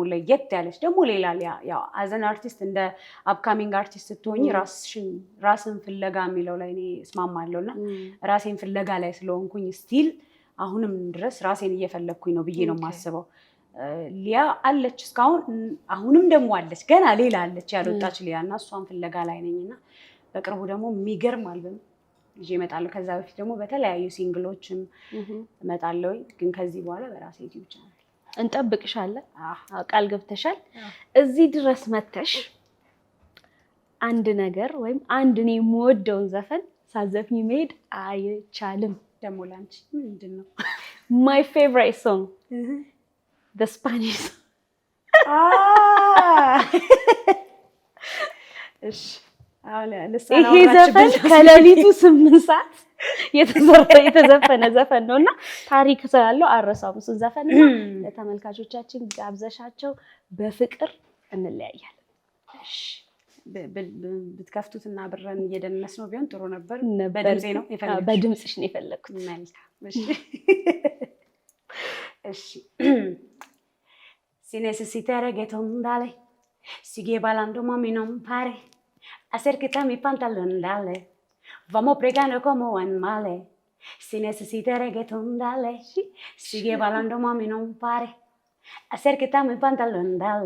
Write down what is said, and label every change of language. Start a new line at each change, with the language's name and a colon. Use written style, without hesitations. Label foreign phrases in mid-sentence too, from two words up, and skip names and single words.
Amharic: ለየት ያለች ደግሞ ሌላ ያው አዘን አርቲስት እንደ
English: upcoming artist
Amharic: ስትሆኚ ራስን ፍለጋ የሚለው ላይ እኔ እስማማለሁና ራሴን ፍለጋ ላይ ስለሆንኩኝ ስቲል አሁንም ድረስ ራሴን እየፈለግኩኝ ነው ብዬ ነው የማስበው። ሊያ አለች እስካሁን፣ አሁንም ደግሞ አለች፣ ገና ሌላ አለች ያልወጣች ሊያ እና እሷን ፍለጋ ላይ ነኝና በቅርቡ ደግሞ የሚገርም አልበም ይዤ እመጣለሁ። ከዛ በፊት ደግሞ በተለያዩ ሲንግሎችም እመጣለሁ። ግን ከዚህ በኋላ በራሴ
English: YouTube channel
Amharic: እንጠብቅሻለን። ቃል ገብተሻል። እዚህ ድረስ መተሽ አንድ ነገር ወይም አንድ እኔ የምወደውን ዘፈን ሳዘፍኝ መሄድ አይቻልም። ደግሞ ላንቺ ምንድን ነው?
English: My favorite song, the Spanish song.
Amharic: እሺ ይሄ ዘፈን ከሌሊቱ 8 ሰዓት የተዘፈነ ዘፈን ነውና ታሪክ ስላለው አረሳውም እሱን ዘፈን ለተመልካቾቻችን ጋብዘሻቸው በፍቅር እንለያያለን። እሺ ብትከፍቱትና አብረን እየደነስ ነው ቢሆን ጥሩ ነበር። በድምጼ ነው የፈለኩት። በድምጽሽ ነው የፈለኩት። መልካም። እሺ እሺ
Spanish: Si necesita reggaeton, dale. Sigue bailando, mami, no pare. Acércate a mi pantalón, dale. Vamos pregando como animales. Si necesita reggaeton, dale. Sigue bailando, mami, no pare. Acércate a mi pantalón, dale.